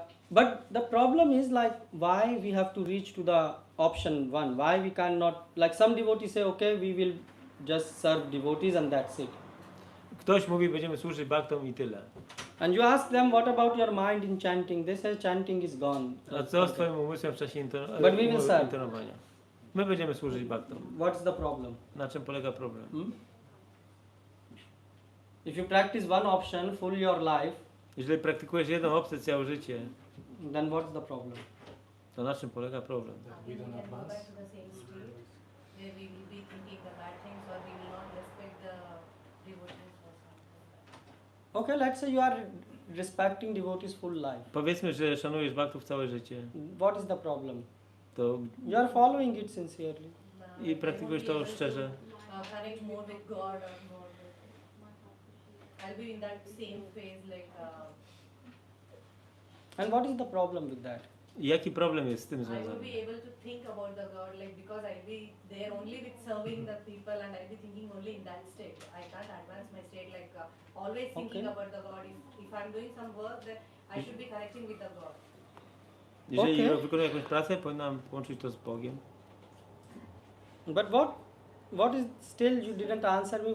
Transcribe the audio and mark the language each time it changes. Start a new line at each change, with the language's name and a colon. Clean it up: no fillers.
English: But the problem is like why we have to reach to the option one. Why we cannot, like some devotees say, okay, we will just serve devotees and that's it.
Polish: Ktoś mówi, będziemy służyć bhaktom i tyle.
English: And you ask them, what about your mind in chanting? They say chanting is gone.
Polish: A co z twoim umysłem w czasie
English: But we will serve.
Polish: intonowania? My będziemy służyć bhaktom.
English: What's the problem?
Polish: Na czym polega problem?
English: If you practice one option full your life,
Polish: Jeżeli praktykujesz jedną opcję całe życie,
English: then what's the problem?
Polish: to na czym polega problem?
English: we can go back to the same state where we will be thinking the bad things or we will not respect the devotees or something. Okay, let's say you are respecting devotees full life.
Polish: Powiedzmy, że szanujesz bhaktów całe życie,
English: What is the problem?
Polish: to
English: You are following it sincerely.
Polish: i praktykujesz to szczerze.
English: Connect more with God or more with, I'll be in that same phase like And what is the problem with that?
Polish: I jaki problem jest z tym
English: I will
Polish: związany?
English: be able to think about the God like because I'll be there only with serving the people and I'll be thinking only in that state. I can't advance my state like always thinking Okay. about the God. If I'm doing some work then I should be connecting with the God.
Polish: Jeżeli
English: Okay.
Polish: wykonuję jakąś pracę, powinnam połączyć to z Bogiem.
English: But what is still you didn't answer me?